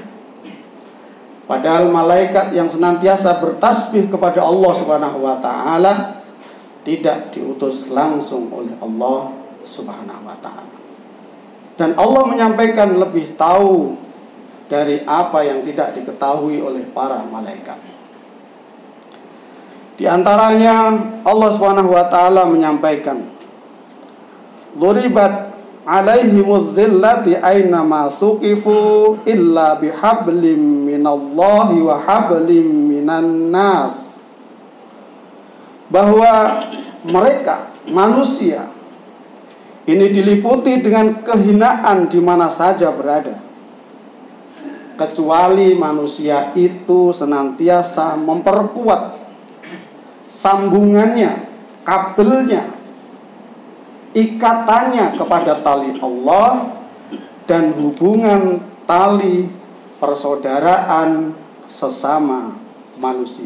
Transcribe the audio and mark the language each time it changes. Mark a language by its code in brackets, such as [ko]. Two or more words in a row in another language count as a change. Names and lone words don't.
[id] Padahal malaikat yang senantiasa bertasbih kepada Allah [ar] سبحانه وتعالى [id] tidak diutus langsung oleh Allah [ar] سبحانه وتعالى. [id] Dan Allah menyampaikan lebih tahu dari apa yang tidak diketahui oleh para malaikat. Di antaranya Allah [ar] سبحانه وتعالى [id] menyampaikan, [ar] "ضربت عليهم الذلة أين ما ثقفوا إلا بحبل من الله وحبل من الناس." [id] Bahwa mereka manusia ini diliputi dengan kehinaan di mana saja berada, kecuali manusia itu senantiasa memperkuat sambungannya, kabelnya, ikatannya kepada tali Allah dan hubungan tali persaudaraan sesama manusia.